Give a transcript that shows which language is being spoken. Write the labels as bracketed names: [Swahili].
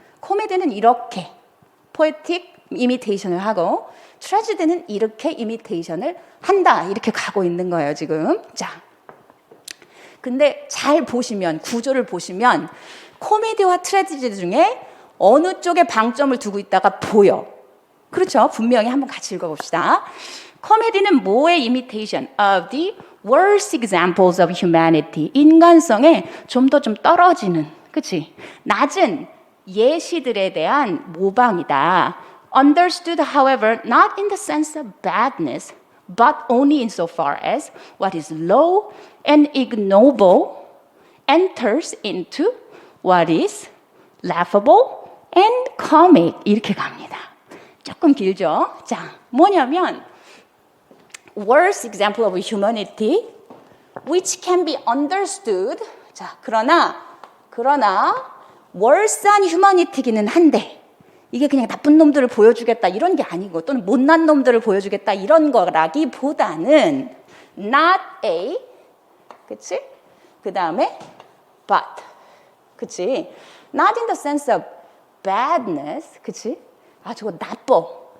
[Korean] 코미디는 이렇게 포에틱 이미테이션을 하고 트래지디는 이렇게 이미테이션을 한다. 이렇게 가고 있는 거예요, 지금. 자, 근데 잘 보시면, 구조를 보시면 코미디와 트래지디 중에 어느 쪽에 방점을 두고 있다가 보여. 그렇죠? 분명히 한번 같이 읽어봅시다. 코미디는 뭐의 [English] imitation of the worst examples of humanity. [Korean] 인간성에 좀 더 떨어지는, 그치? 낮은 예시들에 대한 모방이다. [English] Understood, however, not in the sense of badness, but only insofar as what is low and ignoble enters into what is laughable and comic. [Korean] 이렇게 갑니다. 조금 길죠? 자, 뭐냐면 [English] worst example of humanity which can be understood. [Korean] 자, 그러나 worse한 humanity기는 한데 이게 그냥 나쁜 놈들을 보여주겠다 이런 게 아니고 또는 못난 놈들을 보여주겠다 이런 거라기보다는 [English] not a, [Korean] 그치? 그 다음에 but, 그치? [English] not in the sense of badness, [Korean] 그치? 아, 저거 나빠.